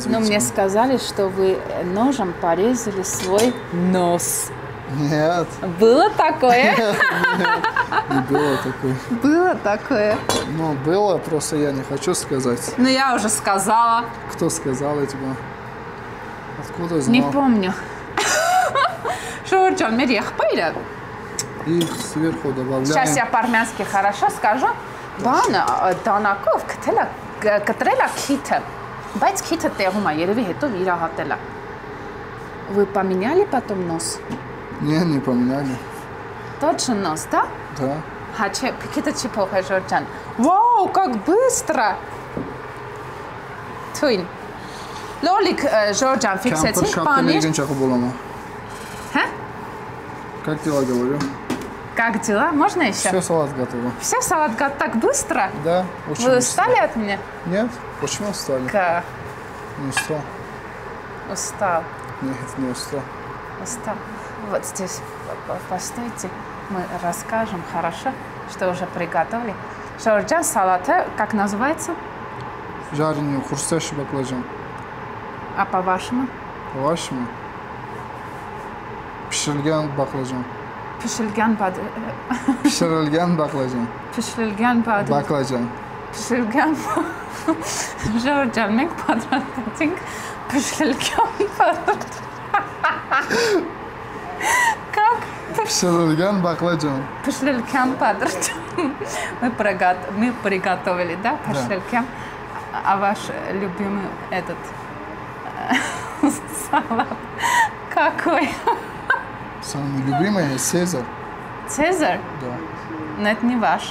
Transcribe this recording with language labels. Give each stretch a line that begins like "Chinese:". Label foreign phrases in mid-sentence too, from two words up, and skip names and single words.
Russian: Ну, мне сказали, что вы ножом порезали свой нос. Нет, Было такое? не было такое. Было такое. Ну, было, просто я не хочу сказать. Ну, я уже сказала. Кто сказал тебе? Откуда знал? Не помню.
Armenian: Ժորժան, մեր եղբայրը,
Russian: И сверху добавляем. сейчас я по-армянски хорошо скажу,
Armenian: բանը դանակով կտրել է քիթը, Բայց քիթը տեղում է, երևի հետո վիրահատել է։
Russian: Вы поменяли потом нос? Не поменяли. Точно нос, да? Да. Хаче,
Armenian: քիթը չի փոխել Ժորժան։ Վաու,
Russian: как быстро!
Armenian: Թույն։ Լոլիկ Ժորժան ֆիքսեցինք պանիր։ Հա?
Russian: Как дела, говорю? Как дела? Можно еще? Все, салат готово. Все, салат готов так быстро? Да, очень Вы быстро. устали от меня? Нет, почему устали? Как? Не устал. Устал. Нет, не устал. Устал. Вот здесь постойте, мы расскажем, хорошо, что уже приготовили. Жоржан, салата, как называется? Жареный хрустящий баклажан. А по-вашему? По-вашему?
Uzbek: Pişirilgan baqlajon. Pişirilgan Pişirilgan baqlajon. Pişirilgan baqlajon.
Armenian: Pişirilgan Ժորժան, մենք պատրաստեցինք pişirilgan Как?
Uzbek: Pişirilgan baqlajon.
Armenian: Pişirilgan պատրաստում.
Russian: Мы приготовили, да, pişirilgan. А ваш любимый этот салат какой? Самый любимый Цезарь. Цезарь? Да. Но это не ваш.